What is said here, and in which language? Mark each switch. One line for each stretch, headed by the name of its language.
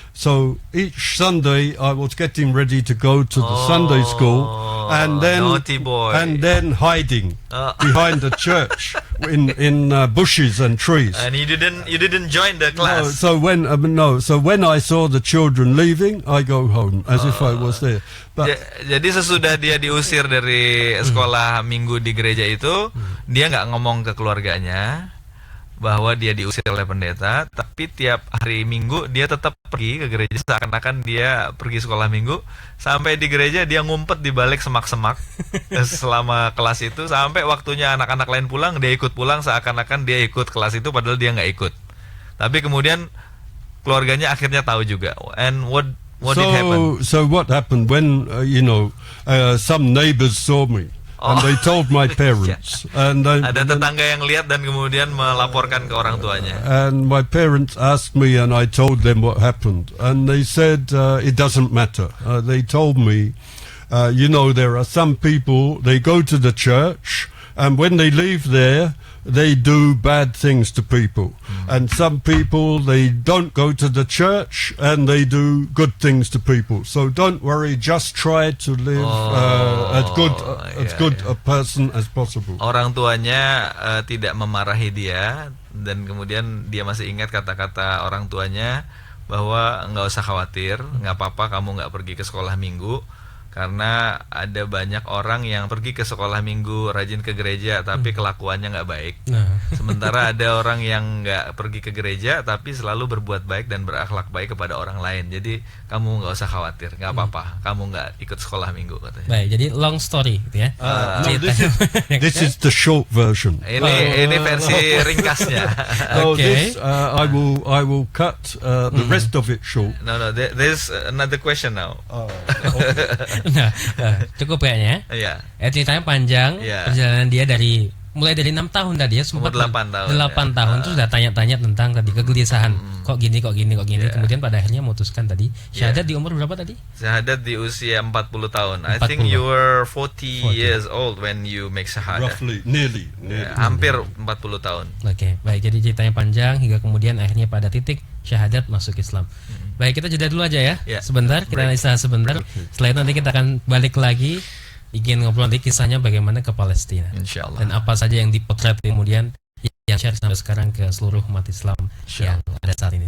English: So each Sunday I was getting ready to go to the Sunday school, and naughty boy. then hiding behind the church in bushes and trees. And you didn't join the class. So when I saw the children leaving, I go home as if I was there. But
Indonesian: Jadi sesudah dia diusir dari sekolah minggu di gereja itu, dia nggak ngomong ke keluarganya bahwa dia diusir oleh pendeta, tapi tiap hari Minggu dia tetap pergi ke gereja seakan-akan dia pergi sekolah Minggu. Sampai di gereja dia ngumpet di balik semak-semak selama kelas itu, sampai waktunya anak-anak lain pulang dia ikut pulang seakan-akan dia ikut kelas itu padahal dia nggak ikut. Tapi kemudian keluarganya akhirnya tahu juga.
English: And what did happen? So what happened when some neighbors saw me? And they told my parents. And
Indonesian: ada tetangga yang lihat dan kemudian melaporkan ke orang tuanya.
English: And my parents asked me, and I told them what happened. And they said it doesn't matter. They told me, there are some people, they go to the church, and when they leave there, they do bad things to people. And some people, they don't go to the church and they do good things to people. So don't worry, just try to live as good a person as possible.
Indonesian: Orang tuanya tidak memarahi dia, dan kemudian dia masih ingat kata-kata orang tuanya bahwa nggak usah khawatir, nggak apa-apa kamu nggak pergi ke sekolah minggu. Karena ada banyak orang yang pergi ke sekolah minggu, rajin ke gereja, tapi kelakuannya nggak baik. Sementara ada orang yang nggak pergi ke gereja, tapi selalu berbuat baik dan berakhlak baik kepada orang lain. Jadi kamu nggak usah khawatir, nggak apa-apa, kamu nggak ikut sekolah minggu katanya. Baik, jadi
English: long story
Indonesian: gitu ya.
English: This is the short version.
Indonesian: Ini versi ringkasnya.
English: Okay. I will cut the rest of it short. No, there's another question now.
Indonesian: Nah, cukup kayaknya. Iya. Ceritanya panjang, perjalanan dia mulai dari 6 tahun tadi ya, sempat 8 tahun. 8 tahun terus sudah tanya-tanya tentang tadi kegelisahan. Kok gini. Kemudian pada akhirnya memutuskan tadi syahadat di umur berapa tadi? Syahadat di usia 40 tahun.
English: I think you were 40 years old when you make syahadat. Roughly, nearly.
Indonesian: Hampir 40 tahun. Oke, baik. Jadi ceritanya panjang hingga kemudian akhirnya pada titik syahadat masuk Islam. Baik, kita jeda dulu aja ya. Sebentar, kita istirahat sebentar. Setelah itu nanti kita akan balik lagi, ingin ngobrol nanti kisahnya bagaimana ke Palestina. Insyaallah. Dan apa saja yang dipotret kemudian yang share sampai sekarang ke seluruh umat Islam yang ada saat ini.